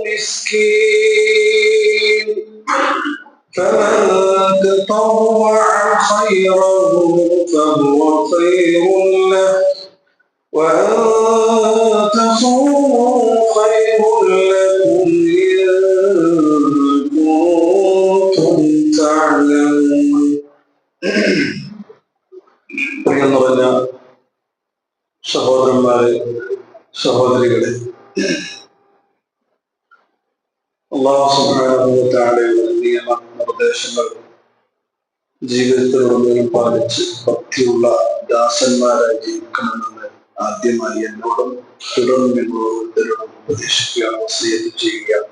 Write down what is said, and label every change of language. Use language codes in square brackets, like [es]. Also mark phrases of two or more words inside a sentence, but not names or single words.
[ar] مسكين فمن تطوع خيرا فهو خير له وأن تصوموا خير لكم إن كنتم تعلمون. [ml] പ്രിയം നിറഞ്ഞ സഹോദരന്മാരെ, സഹോദരികളെ, അല്ലാഹു [ar] سبحانه و تعالى [ml] നിയമ നിർദ്ദേശങ്ങൾ ജീവിതത്തിലുടനീളം പാലിച്ച് ഭക്തിയുള്ള ദാസന്മാരായി ജീവിക്കണമെന്ന് ആദ്യമായി എന്നോടും തുടർന്ന് നിങ്ങളോരോരുത്തരോടും ഉപദേശിക്കുക, വസിയത്ത് ചെയ്യുക.